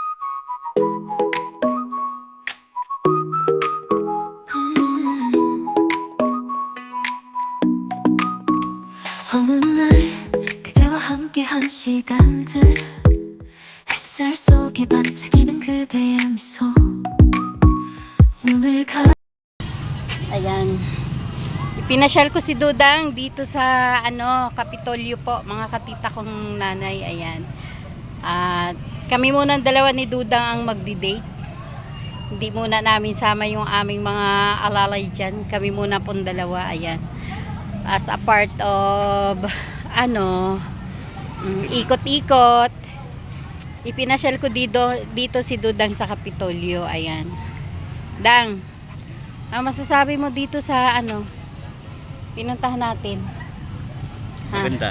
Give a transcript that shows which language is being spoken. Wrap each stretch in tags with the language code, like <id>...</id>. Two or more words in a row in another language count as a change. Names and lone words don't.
<ko>어느 날 함께한 시간들, 햇살 속에 반짝이는 그대의 미소, 눈을</ko> <tl>Ayan, ipinasyal ko si Dudang dito sa Kapitolyo po mga katita kong nanay. Ayan, at kami muna dalawa ni Dudang ang magdi-date. Hindi muna namin sama yung aming mga alalay dyan, kami muna pong dalawa. Ayan,</tl> <en>as a part of</en> <tl>ikot-ikot, ipinasyal ko dito si Dudang sa Kapitolyo. Ayan, Dang, masasabi mo dito sa pinuntahan natin? Maganda.</tl>